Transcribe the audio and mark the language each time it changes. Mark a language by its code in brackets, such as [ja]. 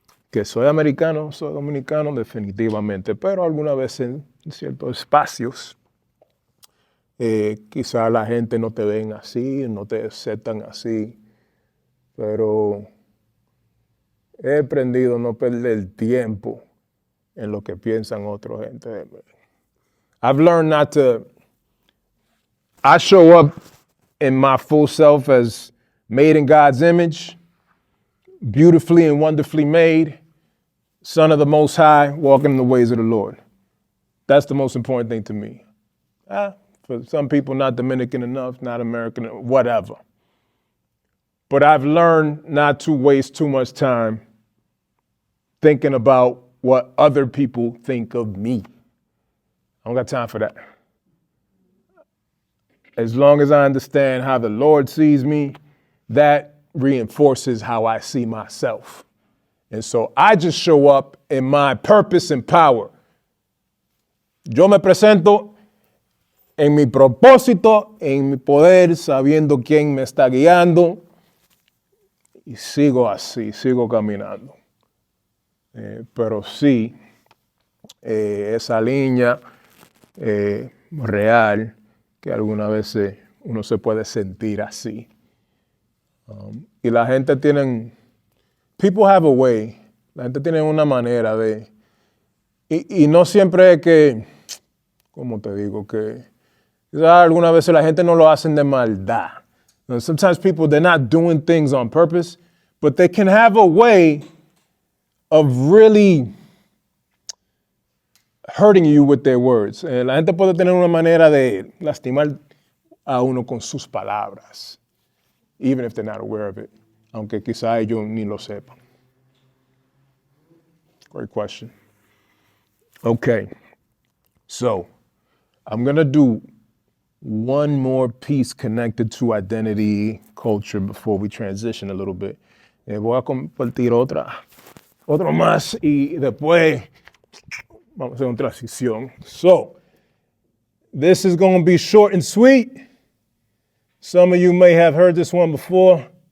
[es] Que soy americano, soy dominicano, definitivamente, pero algunas veces en ciertos espacios quizá la gente no te ven así, no te aceptan así, pero he aprendido a no perder tiempo en lo que piensan otra gente. [en] I've learned not to, I show up in my full self as made in God's image, beautifully and wonderfully made, Son of the Most High, walking in the ways of the Lord. That's the most important thing to me. For some people, not Dominican enough, not American, whatever. But I've learned not to waste too much time thinking about what other people think of me. I don't got time for that. As long as I understand how the Lord sees me, that reinforces how I see myself. And so I just show up in my purpose and power. [es] Yo me presento en mi propósito, en mi poder, sabiendo quién me está guiando. Y sigo así, sigo caminando. Pero sí, esa línea real, que algunas veces uno se puede sentir así. Y la gente [en] people have a way, [es] la gente tiene una manera de, y no siempre es que, ¿cómo te digo? Que quizás algunas veces la gente no lo hacen de maldad. [en] Sometimes people, they're not doing things on purpose, but they can have a way of really hurting you with their words. [es] La gente puede tener una manera de lastimar a uno con sus palabras, [en] even if they're not aware of it, [es] aunque quizá ellos ni lo sepan. [en] Great question. Okay, so I'm gonna do one more piece connected to identity, culture before we transition a little bit. [es] Voy a compartir otro más y después vamos a hacer una transición. [en] So, this is going to be short and sweet. Some of you may have heard this one before.